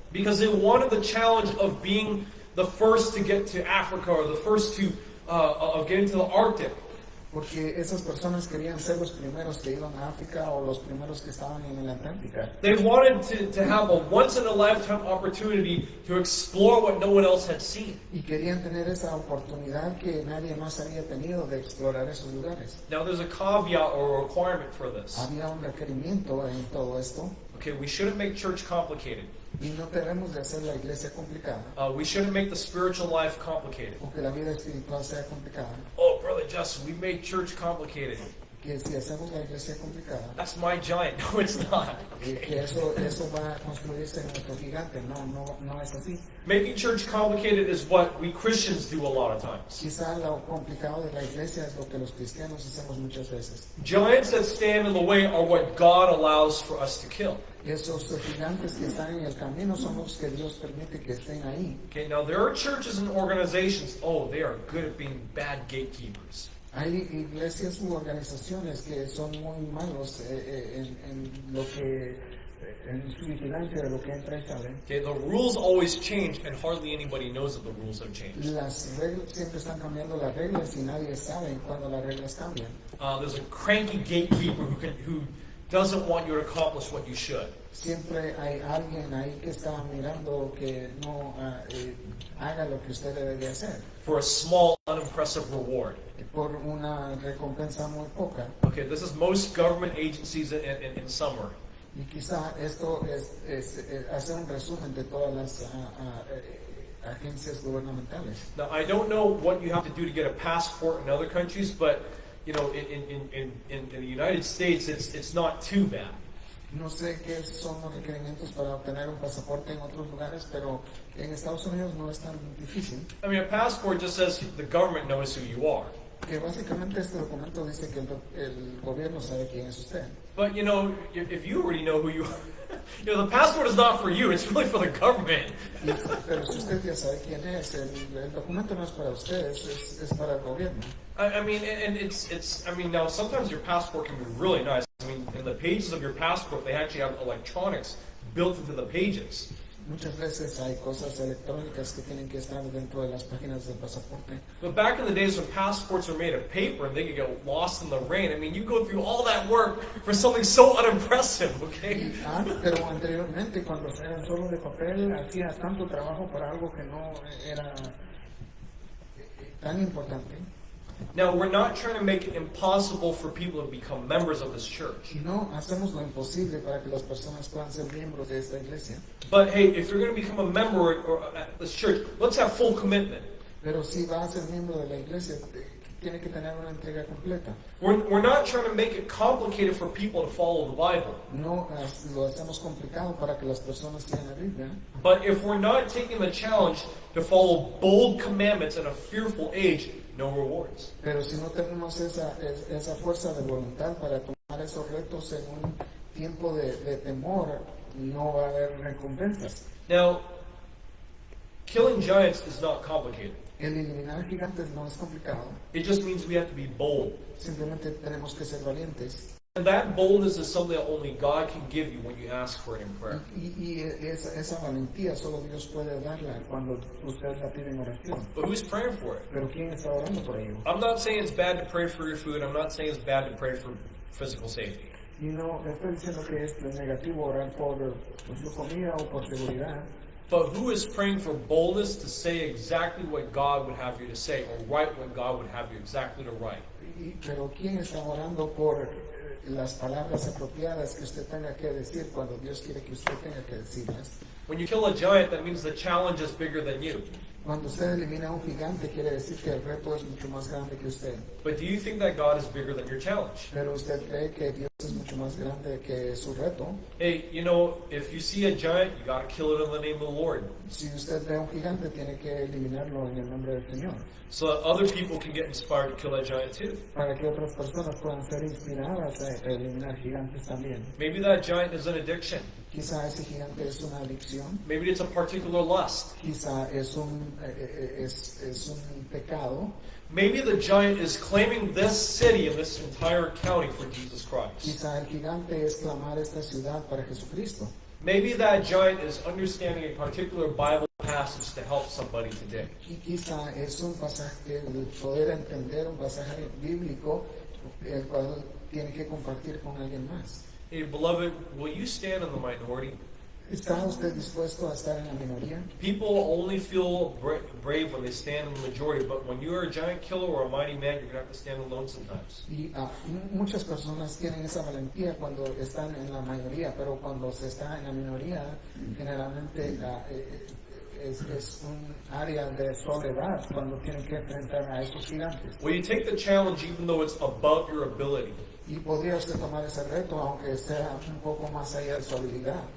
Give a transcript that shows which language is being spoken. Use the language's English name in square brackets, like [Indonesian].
[English] Because they wanted the challenge of being the first to get to Africa or the first to of getting to the Arctic. [Spanish] Porque esas personas querían ser los primeros que iban a África o los primeros que estaban en la Antártica. [English] They wanted to have a once-in-a-lifetime opportunity to explore what no one else had seen. [Spanish] Y querían tener esa oportunidad que nadie más había tenido de explorar esos lugares. [English] Now there's a caveat or a requirement for this. [Spanish] Había un requerimiento en todo esto. [English] Okay, we shouldn't make church complicated. [Spanish] Y no debemos de hacer la iglesia complicada, [English] We shouldn't make the spiritual life complicated. [Spanish] o que la vida espiritual sea complicada. [English] Oh, Brother Justin, we made church complicated. [Spanish] Que si hacemos la iglesia complicada, [English] That's my giant. No, it's not. [Spanish] que eso va a construirse en nuestro gigante. No es así. [English] Making church complicated is what we Christians do a lot of times. [Spanish] Quizá lo complicado de la iglesia es lo que los cristianos hacemos muchas veces. [English] Giants that stand in the way are what God allows for us to kill. [Spanish] Esos gigantes que están en el camino son los que Dios permite que estén ahí. [English] Okay, now there are churches and organizations, they are good at being bad gatekeepers. [Spanish] Hay iglesias u organizaciones que son muy malos en lo que en su vigilancia de lo que entra y sale. [English] Okay, the rules always change and hardly anybody knows that the rules have changed. [Spanish] Las reglas siempre están cambiando las reglas y nadie sabe cuando las reglas cambian. [English] There's a cranky gatekeeper who doesn't want you to accomplish what you should. [Spanish] Siempre hay alguien ahí que está mirando que no haga lo que usted debería hacer [English] For a small, unimpressive reward. [Spanish] por una recompensa muy poca. [English] Okay, this is most government agencies in summary. [Spanish] Y quizá esto hace un resumen de todas las agencias gubernamentales. [English] Now, I don't know what you have to do to get a passport in other countries, but in the United States, it's not too bad. [Spanish] No sé qué son los requerimientos para obtener un pasaporte en otros lugares, pero en Estados Unidos no es tan difícil. [English] I mean, a passport just says the government knows who you are. [Spanish] Que básicamente este documento dice que el gobierno sabe quién es usted. [English] But if you already know who you are, the passport is not for you; it's really for the government. [Spanish] Pero si usted ya sabe quién es, el documento no es para usted, es para el gobierno. [English] I mean, and now sometimes your passport can be really nice. I mean, in the pages of your passport, they actually have electronics built into the pages. [Spanish] Muchas veces hay cosas electrónicas que tienen que estar dentro de las páginas del pasaporte. [English] But back in the days when passports were made of paper and they could get lost in the rain, I mean, you go through all that work for something so unimpressive, okay? [Spanish] Pero anteriormente, cuando eran solo de papel, hacía tanto trabajo para algo que no era tan importante. [English] Now, we're not trying to make it impossible for people to become members of this church. [Spanish] Y no hacemos lo imposible para que las personas puedan ser miembros de esta iglesia. [English] But hey, if you're going to become a member at this church, let's have full commitment. [Spanish] Pero si va a ser miembro de la iglesia, tiene que tener una entrega completa. [English] We're not trying to make it complicated for people to follow the Bible. [Spanish] No lo hacemos complicado para que las personas sigan la Biblia. [English] But if we're not taking the challenge to follow bold commandments in a fearful age, no rewards. [Spanish] Pero si no tenemos esa fuerza de voluntad para tomar esos retos en un tiempo de temor, no va a haber recompensas. [English] Now, killing giants is not complicated. [Spanish] El eliminar gigantes no es complicado. [English] It just means we have to be bold. [Spanish] Simplemente tenemos que ser valientes. [English] And that boldness is something that only God can give you when you ask for it in prayer. [Spanish] Y esa valentía solo Dios puede darla cuando usted la pide en oración. [English] But who's praying for it? [Spanish] Pero ¿quién está orando por ello? [English] I'm not saying it's bad to pray for your food. I'm not saying it's bad to pray for physical safety. [Spanish] Y no estoy diciendo que es negativo orar por su comida o por seguridad. [English] But who is praying for boldness to say exactly what God would have you to say, or write what God would have you exactly to write? [Spanish] Pero ¿quién está orando por las palabras apropiadas que usted tenga que decir cuando Dios quiere que usted tenga que decirlas? [English] When you kill a giant, that means the challenge is bigger than you. [Spanish] Cuando usted elimina a un gigante, quiere decir que el reto es mucho más grande que usted. [English] But do you think that God is bigger than your challenge? [Spanish] Pero usted cree que Dios es mucho más grande que su reto. [English] Hey, you know, if you see a giant, you got to kill it in the name of the Lord, [Spanish] Si usted ve a un gigante, tiene que eliminarlo en el nombre del Señor. [English] so that other people can get inspired to kill that giant too. [Spanish] Para que otras personas puedan ser inspiradas a eliminar gigantes también. [English] Maybe that giant is an addiction. [Spanish] Quizá ese gigante es una adicción. [English] Maybe it's a particular lust. [Spanish] Quizá es un pecado. [English] Maybe the giant is claiming this city and this entire county for Jesus Christ. [Spanish] Quizá el gigante es clamar esta ciudad para Jesucristo. [English] Maybe that giant is understanding a particular Bible passage to help somebody today. [Spanish] Y quizá es un pasaje, el poder entender un pasaje bíblico, el cual tiene que compartir con alguien más. [English] Hey, beloved, will you stand in the minority? [Spanish] ¿Está usted dispuesto a estar en la minoría? [English] People only feel brave when they stand in the majority, but when you're a giant killer or a mighty man, you're going to have to stand alone sometimes. [Spanish] Y muchas personas tienen esa valentía cuando están en la mayoría, pero cuando se está en la minoría, generalmente es un área de soledad cuando tienen que enfrentar a esos gigantes. [English] Will you take the challenge even though it's above your ability? [Spanish] Y podría usted tomar ese reto aunque sea un poco más allá de su habilidad.